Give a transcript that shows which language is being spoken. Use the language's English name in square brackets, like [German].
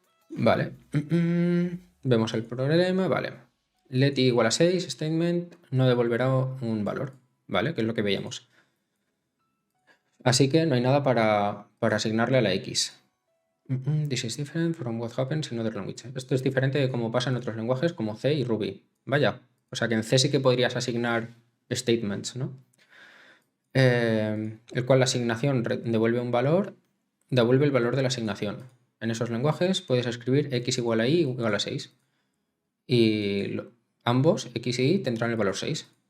[Spanish] Vale. Vemos el problema. Vale. Let igual a 6, statement, no devolverá un valor. ¿Vale? Que es lo que veíamos. Así que no hay nada para asignarle a la X. [English] This is different from what happens in other languages. [Spanish] Esto es diferente de cómo pasa en otros lenguajes como C y Ruby. Vaya. O sea que en C sí que podrías asignar statements, ¿no? El cual la asignación devuelve el valor de la asignación. En esos lenguajes puedes escribir x igual a y igual a 6. Y ambos, x y y, tendrán el valor 6.